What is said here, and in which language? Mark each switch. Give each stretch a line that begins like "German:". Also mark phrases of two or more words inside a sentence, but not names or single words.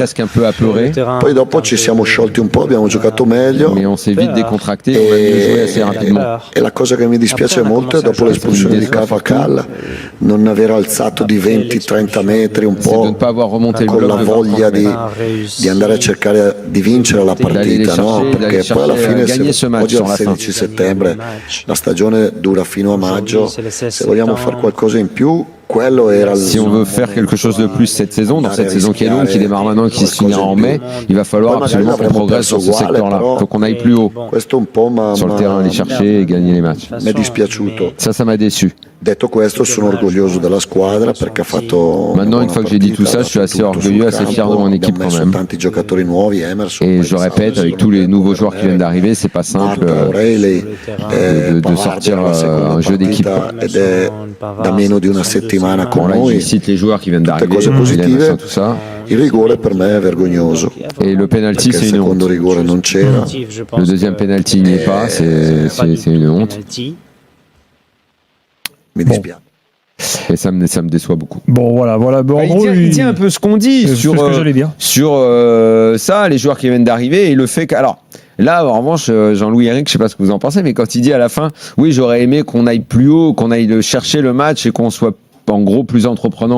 Italian: Poi dopo ci siamo sciolti un po', abbiamo giocato meglio e la cosa che mi dispiace molto è dopo l'espulsione di Carvajal non aver alzato di 20-30 metri un po' con la voglia di andare a cercare di vincere la partita, no? Perché poi alla fine oggi è il 16 settembre, la stagione dura fino a maggio, se vogliamo fare qualcosa in più
French: si on veut faire quelque chose de plus cette saison, dans cette saison qui est longue, qui démarre maintenant et qui se finira en mai, il va falloir absolument qu'on progresse sur ce secteur-là. Il faut qu'on aille plus haut sur le terrain, aller chercher et gagner les matchs.
Italian: Mi è dispiaciuto.
French: Ça m'a déçu.
Italian: Detto questo, sono orgoglioso della squadra perché ha fatto.
French: Maintenant, une fois que j'ai dit tout ça, je suis assez orgueilleux, assez fier de mon équipe quand même. Et je répète, avec tous les nouveaux joueurs qui viennent d'arriver, c'est pas simple de sortir un jeu d'équipe.
Italian: Da meno di una settimana con noi.
French: Je cite les joueurs qui viennent d'arriver, tout ça.
Italian: Il rigore per me è vergognoso.
French: Et le penalty, c'est une honte.
Italian: Il secondo rigore non c'era.
French: Le deuxième penalty n'y est pas, c'est une honte.
Italian: Mi dispiace.
French: Et ça me déçoit beaucoup. Bon, voilà. Bon, il dit un peu ce qu'on dit sur ce que j'allais dire. Sur ça, les joueurs qui viennent d'arriver et le fait que. Alors, là, en revanche, Jean-Louis Eric, je sais pas ce que vous en pensez, mais quand il dit à la fin, oui, j'aurais aimé qu'on aille plus haut, qu'on aille chercher le match et qu'on soit en gros plus entreprenant.